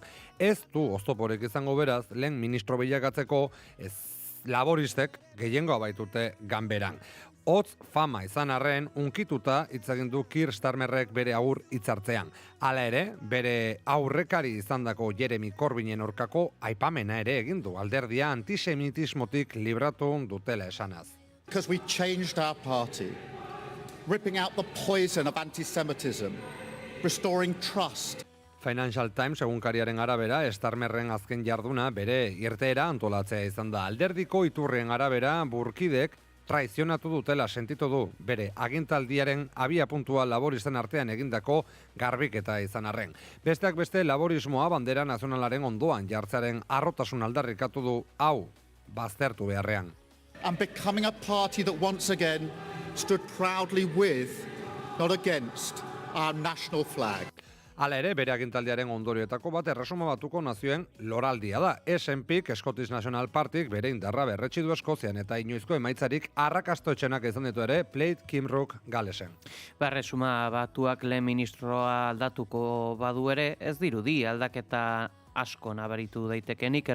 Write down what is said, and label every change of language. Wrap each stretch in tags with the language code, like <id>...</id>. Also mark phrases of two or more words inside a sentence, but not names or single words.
<eu>Ez du oztoporik izango beraz, lehen ministro bilakatzeko laboristek gehiengoa baitute ganberan. Hotz fama izan arren, unkituta hitz egin du Keir Starmerrek bere aur hitzartzean. Hala ere, bere aurrekari izandako Jeremy Corbynen aurkako aipamena ere egin du, alderdia antisemitismotik libratu dutela esanaz.</eu> <en>Because we changed our party, ripping out the poison of anti-Semitism, restoring trust.</en> <eu>Financial Times egunkariaren arabera, Starmerren azken jarduna bere irteera antolatzea izan da. Alderdiko iturrien arabera, burkidek traizionatu dutela sentitu du bere agintaldiaren abia puntua laboristen artean egindako garbiketa izan arren. Besteak beste laborismoa bandera nazionalaren ondoan jartzearen arrotasun aldarrikatu du hau baztertu beharrean.</eu> <en>And becoming a party that once again stood proudly with, not against, our national flag.</en> <eu>Hala ere, bere agintaldiaren ondorioetako bat Erresuma Batuko nazioen loraldia da. SNPk, Scottish National Partyk, bere indarra berretsi du Eskozian eta inoizko emaitzarik arrakastoetxenak izan ditu ere Plaid Cymruak Galesen. Erresuma Batuak lehen ministroa aldatuko badu ere, ez dirudi aldaketa asko nabaritu daitekenik.</eu>